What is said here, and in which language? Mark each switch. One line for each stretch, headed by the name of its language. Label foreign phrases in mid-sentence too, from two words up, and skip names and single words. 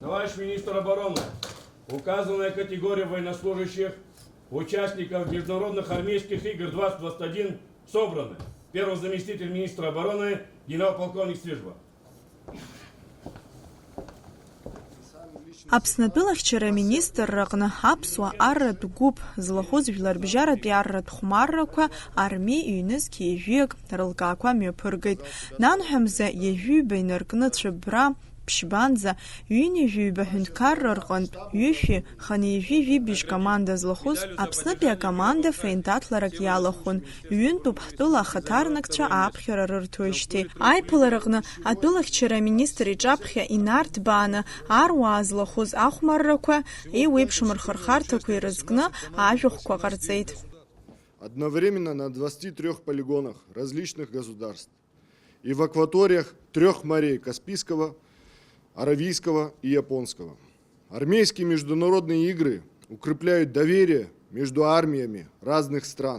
Russian: Товарищ министр обороны, указанная категория военнослужащих, участников международных армейских игр 2021 собраны. Первый заместитель министра обороны генерал-полковник Стрижба.
Abkhazian: Аԥснатәылахьчара министр рҟны аԥсуа арратә гәыԥ злахәыз жәларбжьаратәи арратә хәмаррақәа армеи ҩнызқь ҩажәиак рылкаақәа мҩаԥыргеит. Нанҳәамза ҩажәиҩба инаркны цәыббра ԥшьбанӡа ҩынҩажәиҩба ҳәынҭқарра рҟынтә ҩышәи ханижәи-жәибжь команда злахәыз Аԥснытәи акоманда феиндаҭларак иалахәын. Ҩынтәуп ҳтәыла ахаҭарнакцәа ааԥхьара рырҭоижьҭеи. Аиԥыларҟны атәылахьчара аминистр иҿаԥхьа инарҭбааны аруаа злахәыз ахәмаррақәа еиуеиԥшым рхырхарҭақәа ирызкны ажәахәқәа ҟарҵеит.
Russian: Одновременно на 23 полигонах различных государств и в акваториях 3 морей Каспийского, Аравийского и Японского. Армейские международные игры укрепляют доверие между армиями разных стран.